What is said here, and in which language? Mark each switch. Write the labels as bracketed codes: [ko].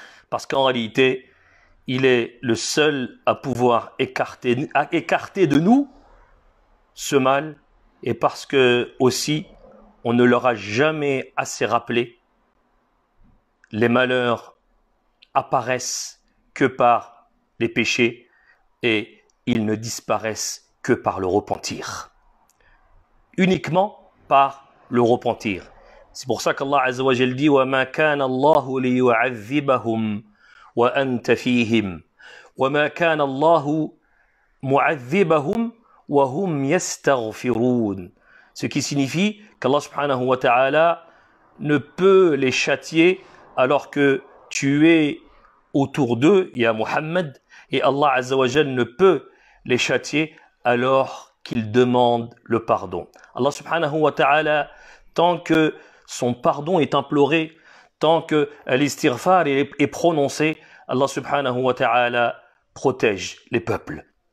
[fr] Parce qu'en réalité, il est le seul à pouvoir écarter de nous ce mal, et parce que aussi on ne leur a jamais assez rappelé, les malheurs apparaissent que par les péchés et ils ne disparaissent que par le repentir. Uniquement par le repentir. C'est pour ça qu'Allah Azza wa Jalla dit [ar] وَمَا كَانَ اللَّهُ لِيُعَذِّبَهُمْ وَأَنْتَ فِيهِمْ وَمَا كَانَ اللَّهُ مُعَذِّبَهُمْ وَهُمْ يَسْتَغْفِرُونَ. [fr] Ce qui signifie qu'Allah subhanahu wa ta'ala ne peut les châtier alors que tu es autour d'eux, ya Muhammad, et Allah Azza wa Jalla ne peut les châtier alors qu'ils demandent le pardon. Allah subhanahu wa ta'ala, tant que son pardon est imploré, tant que l'istighfar est prononcé, Allah subhanahu wa ta'ala protège les peuples.